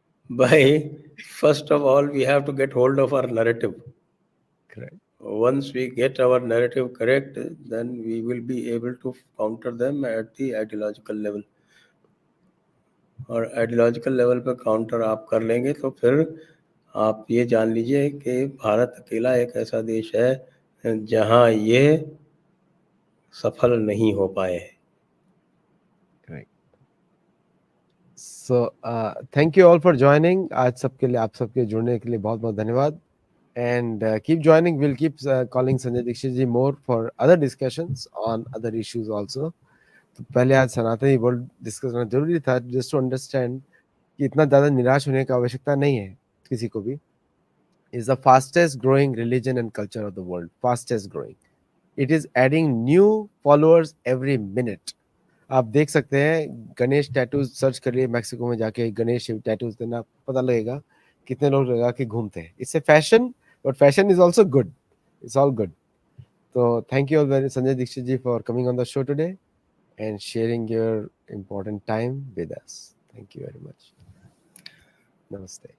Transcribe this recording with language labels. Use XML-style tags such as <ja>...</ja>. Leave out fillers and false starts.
<en>By first of all, we have to get hold of our narrative. Correct. Once we get our narrative correct, then we will be able to counter them at the ideological level.</en> <hi>और ideological level पे counter आप कर लेंगे तो फिर आप ये जान लीजिए कि भारत अकेला एक ऐसा देश है जहां ये सफल नहीं हो पाए।</hi> <en>Correct. So thank you all for joining।</en> <hi>आज सबके लिए, आप सबके जुड़ने के लिए बहुत बहुत धन्यवाद।</hi> <en>And keep joining. We'll keep calling Sanjay Dixit ji more for other discussions on other issues also.</en> <hi>तो पहले आज सनातनी वर्ल्ड डिस्कस करना जरूरी था,</hi> <en>just to understand</en> <hi>कि इतना ज़्यादा निराश होने की आवश्यकता नहीं है किसी को भी।</hi> <en>Is the fastest growing religion and culture of the world, fastest growing. It is adding new followers every minute.</en> <hi>आप देख सकते हैं, गणेश टैटूज सर्च करिए, मैक्सिको में जाके गणेश टैटूज देना, पता लगेगा कितने लोग लगा के घूमते हैं।</hi> <en>इससे fashion, but fashion is also good, it's all good. तो thank you very Sanjay Dikshit ji for coming on the show today and sharing your important time with us. Thank you very much. Namaste.</en>